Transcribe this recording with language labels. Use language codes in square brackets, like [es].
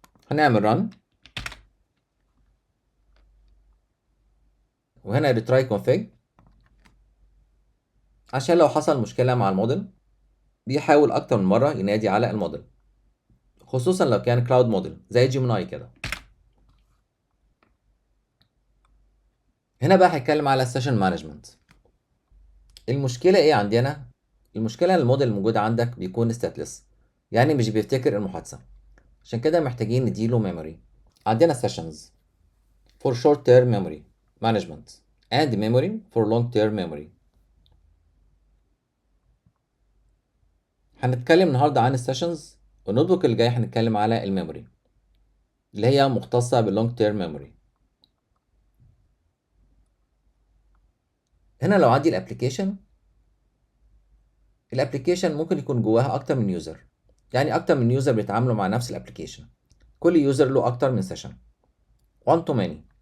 [ar] هنعمل رن، وهنا ريتراي كونفيج عشان لو حصل مشكله مع الموديل بيحاول اكتر من مره ينادي على الموديل، خصوصا لو كان كلاود موديل زي جيميناي كده. هنا بقى هيتكلم على السيشن مانجمنت. المشكله ايه عندنا؟ المشكله ان الموديل الموجود عندك بيكون ستاتلس، يعني مش بيفتكر المحادثه، عشان كده محتاجين نديله ميموري. عندنا [en] sessions for short term memory management and memory for long term memory. [ar] هنتكلم النهارده عن السيشنز، والنوت بوك اللي جاي هنتكلم على الميموري اللي هي مختصه باللونج تيرم ميموري. هنا لو عندي الابلكيشن ممكن يكون جواها اكتر من يوزر، يعني اكتر من يوزر بيتعاملوا مع نفس الابلكيشن، كل يوزر له اكتر من سيشن، [en] one to many.